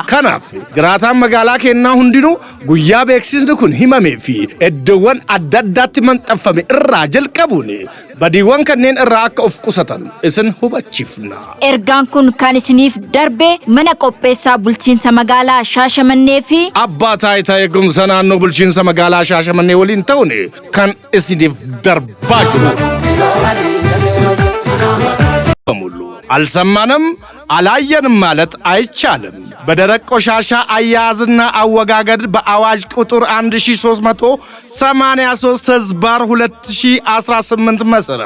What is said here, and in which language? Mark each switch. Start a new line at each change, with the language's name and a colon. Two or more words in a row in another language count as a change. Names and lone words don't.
Oromo: Kanaaf jiraataan magaalaa keenyaa hundinuu guyyaa beeksisni kun himamee fi iddoowwan adda addaatti maxxanfame irraa jalqabuun badiiwwan kanneen irraa akka of qusatan isin hubachiifna. Ergaan kun kan isiniif darbe mana qopheessaa bulchiinsa magaalaa Shaashamannee fi abbaa taayitaa eegumsa naannoo bulchiinsa magaalaa Shaashamannee waliin ta'uun kan isiniif darbaa jiru.
Amharic: አልሰማንም አላየንም ማለት አይቻልም። በደረቅ ቆሻሻ አያያዝና አወጋገድ በአዋጅ ቁጥር 1383/2018 መሰረት